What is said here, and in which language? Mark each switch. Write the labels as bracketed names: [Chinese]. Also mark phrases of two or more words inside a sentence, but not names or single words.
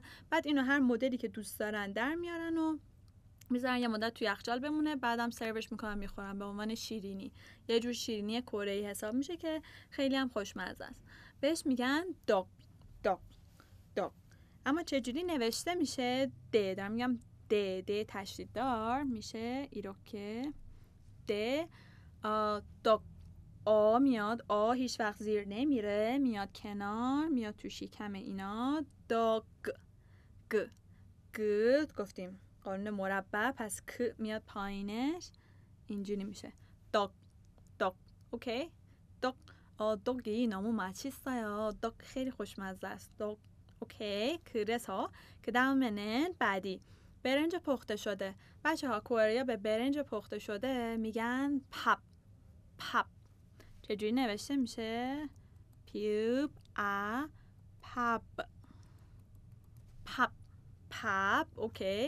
[Persian] بعد اینو هر مدلی که دوست دارن در میارن و میذارن یه مدت توی یخچال بمونه، بعدم سروش میکنن میخورن به عنوان شیرینی. یه جور شیرینی کره‌ای حساب میشه که خیلی هم خوشمزه است. بهش میگن داگ داگ داگ. اما چجوری نوشته میشه؟ د. دارم میگم د تشدید دار میشه ایروکه د. داگ. آ میاد، آ هیچ وقت زیر نمیره، میاد کنار، میاد تو شکم اینا. داگ. گ گ گفتیم قانون مربع، پس ک میاد پایینش، اینجوری میشه داگ داگ. اوکی. [Korean] 떡. 떡이 너무 맛있어요. [Persian] 떡 خیلی خوشمزه است. 떡. اوکی. [Korean] 그래서 그 다음에는 [Persian] بعدی برنج پخته شده. بچه ها کره به برنج پخته شده میگن پاپ. پاپ. چجوری نوشته میشه؟ پیوب ا پاپ. پاپ. پاپ. اوکی.